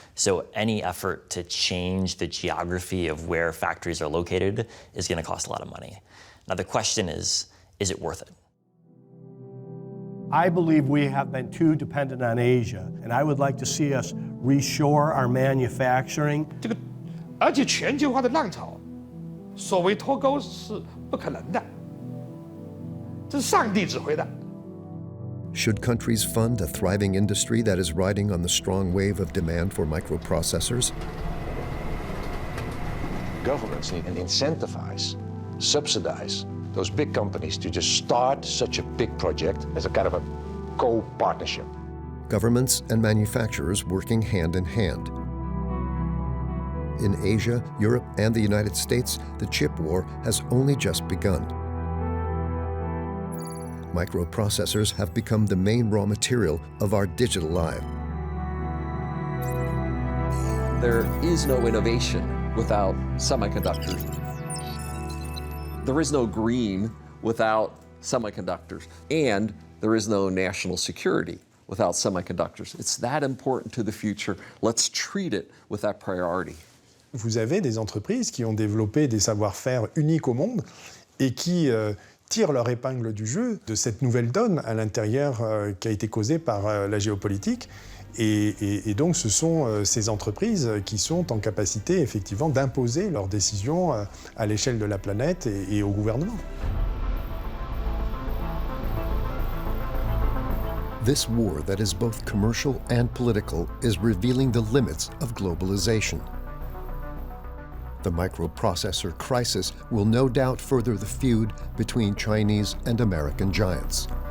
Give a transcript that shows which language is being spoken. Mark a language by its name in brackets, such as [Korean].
[English] So any effort to change the geography of where factories are located is going to cost a lot of money. Now the question is it worth it? I believe we have been too dependent on Asia, and I would like to see us reshore our manufacturing. [Chinese] 而且全球化的浪潮，所谓脱钩是不可能的，这是上帝指挥的。 [English] Should countries fund a thriving industry that is riding on the strong wave of demand for microprocessors? Governments need to incentivize, subsidize those big companies to just start such a big project as a kind of a co-partnership. Governments and manufacturers working hand in hand. In Asia, Europe, and the United States, the chip war has only just begun. Microprocessors have become the main raw material of our digital life. There is no innovation without semiconductors. There is no green without semiconductors. And there is no national security without semiconductors. It's that important to the future. Let's treat it with that priority. [French] Vous avez des entreprises qui ont développé des savoir-faire uniques au monde et qui tirent leur épingle du jeu de cette nouvelle donne à l'intérieur qui a été causée par la géopolitique. Et donc ce sont ces entreprises qui sont en capacité effectivement d'imposer leurs décisions à l'échelle de la planète et au gouvernement. [English] This war that is both commercial and political is revealing the limits of globalization. The microprocessor crisis will no doubt further the feud between Chinese and American giants.